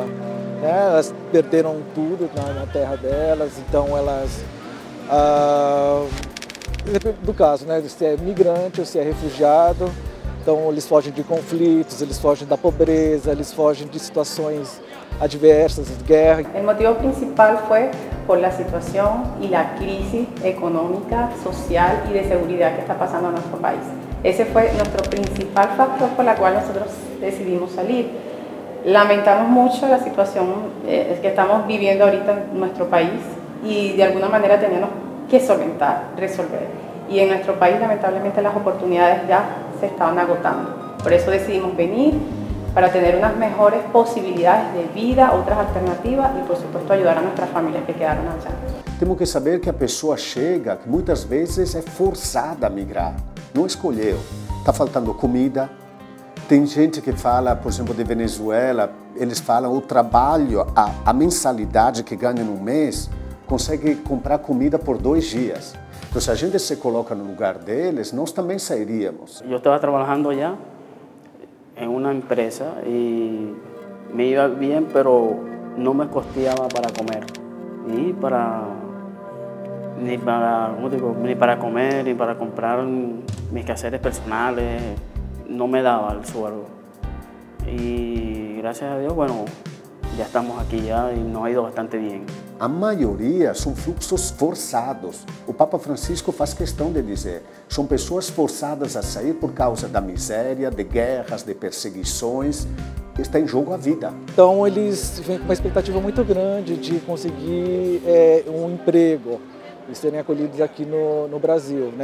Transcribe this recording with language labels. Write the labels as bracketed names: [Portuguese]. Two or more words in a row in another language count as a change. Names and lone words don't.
[Portuguese] Elas perderam tudo na terra delas, então elas, do caso, né, se é migrante ou se é refugiado, então eles fogem de conflitos, eles fogem da pobreza, eles fogem de situações adversas, de guerra. O motivo principal foi [Spanish] por la situación y la crisis económica, social y de seguridad que está pasando en nuestro país. Ese fue nuestro principal factor por la cual nosotros decidimos salir. Lamentamos mucho la situación que estamos viviendo ahorita en nuestro país y de alguna manera tenemos que solventar, resolver. Y en nuestro país lamentablemente las oportunidades ya se estaban agotando. Por eso decidimos venir para tener unas mejores posibilidades de vida, otras alternativas y por supuesto ayudar a nuestras familias que quedaron allá. [Portuguese] Temos que saber que a pessoa chega, que muitas vezes é forçada a migrar, não escolheu. Está faltando comida. Tem gente que fala, por exemplo, de Venezuela, eles falam o trabalho, a mensalidade que ganha no mês, consegue comprar comida por 2 dias. Então, se a gente se coloca no lugar deles, nós também sairíamos. Eu estava trabalhando já em uma empresa [Spanish] e me iba bem, pero não me costeaba para comer ni para comer ni para comprar mis quehaceres personales. No me daba el sueldo y gracias a Dios, bueno, ya estamos aquí ya y nos ha ido bastante bien. [Portuguese] A maioria são fluxos forçados. O Papa Francisco faz questão de dizer, são pessoas forçadas a sair por causa da miséria, de guerras, de perseguições. Está em jogo a vida. Então eles vêm com uma expectativa muito grande de conseguir um emprego e serem acolhidos aqui no Brasil, né?